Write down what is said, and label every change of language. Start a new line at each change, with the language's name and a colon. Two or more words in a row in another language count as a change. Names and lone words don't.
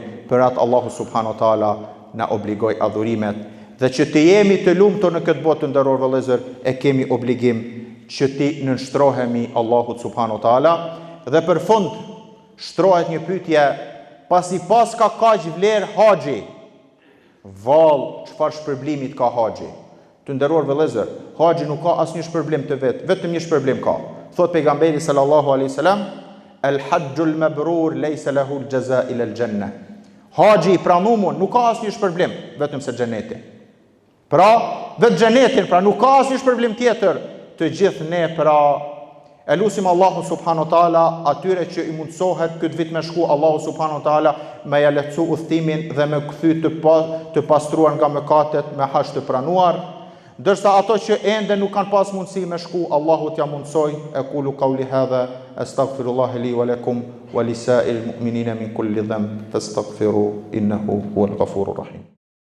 Albanian: Për atë Allahu
Arabic: سبحانه وتعالى
Albanian: na obligoi adhurimet, dhe që të jemi të lumtur në këtë botë, të nderuar vëllezër, e kemi obligim që ti nënshtrohemi Allahut subhanahu wa taala. Dhe për fund shtrohet një pyetje, pasi pas ka kaq vlerë haxhi, vallë çfarë shpërblimit ka haxhi? Të nderuar vëllezër, haxhi nuk ka asnjë shpërblim të vet, vetëm një shpërblim ka. Thot pejgamberi
Arabic: صلى الله عليه وسلم الحج المبرور ليس له جزاء إلا الجنة.
Albanian: Haxhi i pranuar nuk ka asnjë shpërblim, vetëm se xheneti. Pra, vetë xhenetin, pra nuk ka asnjë shpërblim tjetër. Të gjithë ne pra E lusim Allahu
Arabic: سبحانه وتعالى
Albanian: atyre që i mundsohet këtë vit me shku, Allahu
Arabic: سبحانه وتعالى
Albanian: me ja lehtësu udhtimin dhe me kthy të pastruar nga mëkatet me haq të pranuar. Ndërsa ato që ende nuk kanë pas mundësi me shku, Allahu t'ja mundsoj.
Arabic: أقول قولي هذا أستغفر الله لي ولكم ولسائر المؤمنين من كل ذنب فاستغفروه إنه هو الغفور الرحيم.